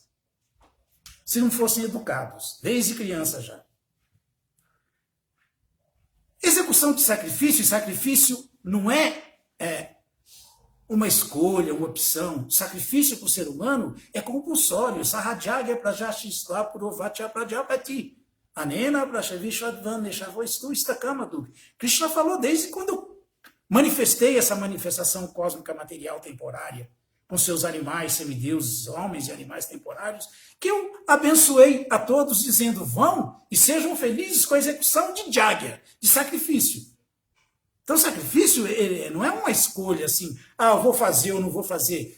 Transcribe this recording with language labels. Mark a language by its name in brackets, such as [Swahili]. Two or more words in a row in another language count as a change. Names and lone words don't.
[Portuguese] Se não fossem educados, desde criança já. Execução de sacrifício, e sacrifício não é uma escolha, uma opção. Sacrifício para o ser humano é compulsório. [Sanskrit] Sahajagya prajashistva purovatya prajapati. Anena prashavishwadvan neshavoistu istakamadu. [Portuguese] Krishna falou desde quando eu manifestei essa manifestação cósmica material temporária, com seus animais, semideuses, homens e animais temporários, que eu abençoei a todos dizendo, vão e sejam felizes com a execução de jagya, de sacrifício. Então, sacrifício não é uma escolha assim, eu vou fazer ou não vou fazer.